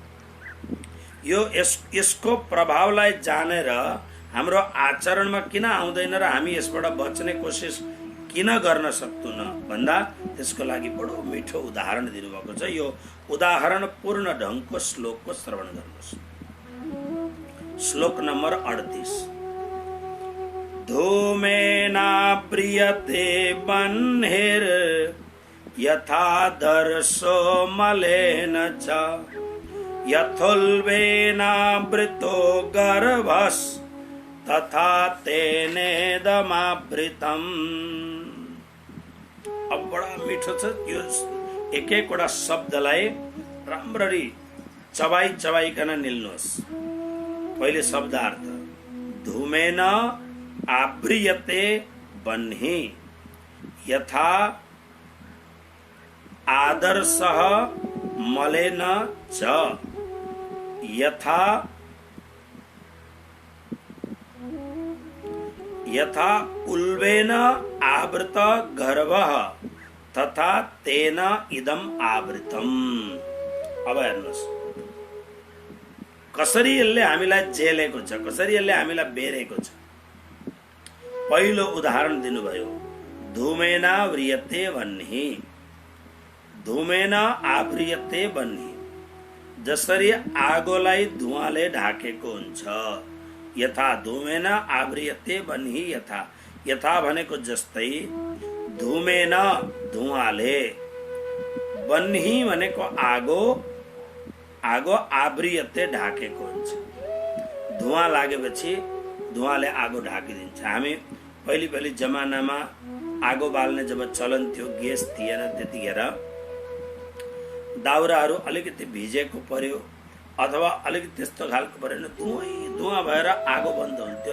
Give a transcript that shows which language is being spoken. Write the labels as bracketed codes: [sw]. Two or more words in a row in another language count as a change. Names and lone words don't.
[ne] यसको प्रभावलाई जानेर हाम्रो आचरणमा किन आउँदैन र हामी यसबाट बच्ने कोसिस किन गर्न सक्दैनौँ भन्दा त्यसको लागि बडो मिठो उदाहरण दिनुभएको छ। यो उदाहरण पूर्ण ढङ्गको श्लोकको श्रवण गर्नुहोस्। श्लोक नम्बर 38। [sa] धूमेनाव्रियते बह्निर् यथा दर्शो मलेन च यथोल्बेनावृतो गर्भस् तथा तेनेदमावृतम्। [ne] अब बडा मिठो छ यो, एक एकवटा शब्दलाई राम्ररी चबाइकन निल्नुहोस्। [sa] पहिले शब्दार्थ, धूमेन आव्रियते बह्नि यथा आदर्शः मलेन च यथा उल्बेन आवृत गर्भः तथा तेन इदम आवृतम्। [ne] अब हेर्नुहोस् कसरी यसले हामीलाई जेलेको छ, कसरी यसले हामीलाई बेरेको छ। पहिलो उदाहरण दिनुभयो, [sa] धूमेन व्रियते बह्नि। धूमेन आव्रियते बह्नि, [ne] जसरी आगोलाई धुवाले ढाकेको हुन्छ। [sa] यथा धूमेन आव्रियते बह्नि, [ne] यथा भनेको जस्तै, धूमेन धुवाले, बह्नि भनेको आगो आव्रियते ढाकेको हुन्छ। धुवा लागेपछि धुवाले आगो ढाकिदिन्छ। हामी पहिले जमानामा आगो बाल्ने जब चलन थियो, ग्यास थिएन त्यतिखेर दाउराहरू अलिकति भिजेको पर्यो अथवा अलिकति त्यस्तो खालको परेन, धुवा भएर आगो बन्द हुन्थ्यो।